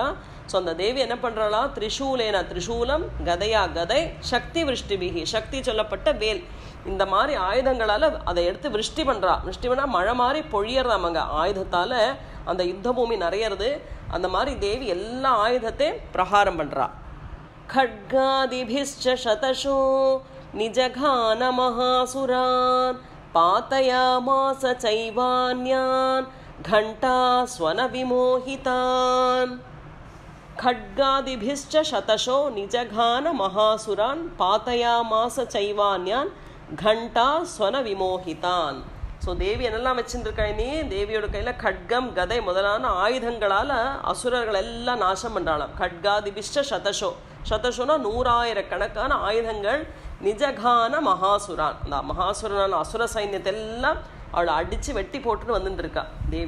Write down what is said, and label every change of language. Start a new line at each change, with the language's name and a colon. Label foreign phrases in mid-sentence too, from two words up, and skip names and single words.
Tamil: ஸோ அந்த தேவி என்ன பண்ணுறாளா, திரிசூலேனா திரிசூலம், கதையா கதை,
Sanskrit: शक्ति वृष्टिभिः
Tamil: சக்தி சொல்லப்பட்ட வேல், இந்த மாதிரி ஆயுதங்களால் அதை எடுத்து விருஷ்டி பண்ணுறா. விருஷ்டி பண்ணால் மழை மாதிரி பொழியறாமங்க ஆயுதத்தால் அந்த யுத்த பூமி நிறையிறது. அந்த மாதிரி தேவி எல்லா ஆயுதத்தையும் பிரகாரம் பண்ணுறா.
Sanskrit: खड्गादिभिश्च शतशो निजघान महासुरान् पातयामास चैवान्यान् घण्टास्वन विमोहितान्. खड्गादिभिश्च शतशो निजघान महासुरान् पातयामास चैवान्यान् घण्टास्वन विमोहितान्.
Tamil: ஸோ தேவி என்னெல்லாம் வச்சுருக்கா, நீ தேவியோட கையில் கட்கம் கதை முதலான ஆயுதங்களால் அசுரர்கள் எல்லாம் நாசம் பண்ணுறாளாம்.
Sanskrit: खड्गादिभिष्ट शतशो,
Tamil: சதசோனா 100,000 ஆயுதங்கள்.
Sanskrit: निजघान महासुरान्,
Tamil: அந்த மகாசுரனான அசுர சைன்யத்தை எல்லாம் அவளை அடித்து வெட்டி போட்டுன்னு வந்துட்டுருக்கா தேவி.